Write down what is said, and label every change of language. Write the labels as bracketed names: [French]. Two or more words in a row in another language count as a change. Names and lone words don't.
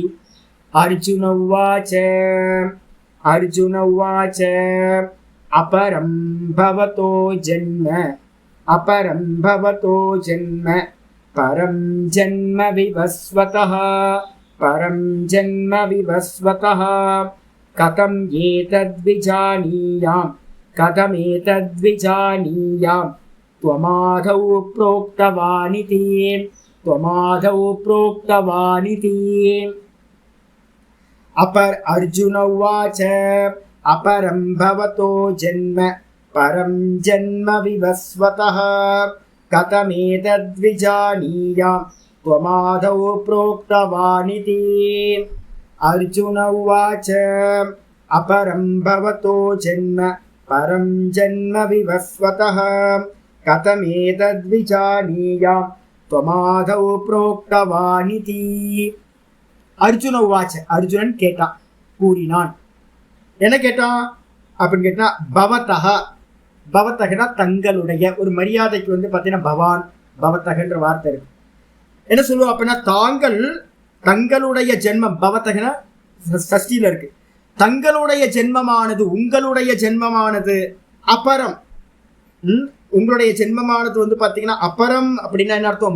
[Sanskrit] अर्जुन उवाच अपरं भवतो जन्म परं जन्म विवस्वतः कथम् एतद्विजानीयां त्वमादौ प्रोक्तवानिति अर्जुन उवाच अपरं भवतो जन्म परं जन्म विवस्वतः कथमेतद्विजानीयां त्वमादौ प्रोक्तवानिति। अर्जुन उवाच अपरं भवतो जन्म परं जन्म विवस्वतः कथमेतद्विजानीयां त्वमादौ प्रोक्तवानिति। अर्जुन उवाच, [Tamil] அர்ஜுனன் கேட்டான், கூறினான். என்ன கேட்டான் அப்படின்னு கேட்டா, பவத்தகனா தங்களுடைய, ஒரு மரியாதைக்கு வந்து பார்த்தீங்கன்னா பவான் பவத்தகன்ற வார்த்தை இருக்கு. என்ன சொல்லுவோம் அப்படின்னா, தங்களுடைய ஜென்மம், பவத்தகனா சஷ்டியில இருக்கு, தங்களுடைய ஜென்மமானது, உங்களுடைய ஜென்மமானது அபரம், உங்களுடைய ஜென்மமானது வந்து பாத்தீங்கன்னா அபரம் அப்படின்னா என்ன அர்த்தம்?